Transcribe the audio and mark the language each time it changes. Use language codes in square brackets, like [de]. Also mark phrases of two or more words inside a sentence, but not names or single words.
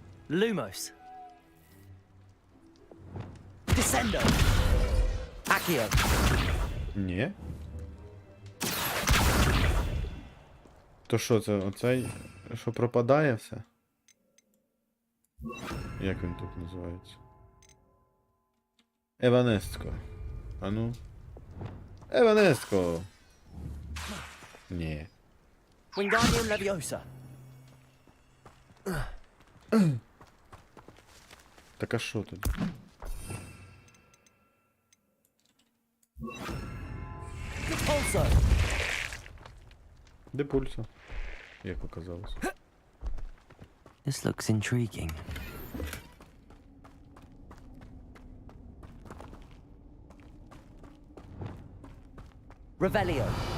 [uk] Lumos. Descendo. Accio. Ні. То що це? Оцей, що пропадає все? Як він тут називається? Еванестко. А ну. Еванестко! Ні. Wingardium Leviosa. Так а що тут? Repulso. Де пульса? Як оказалось. [en] This looks intriguing. Revelio.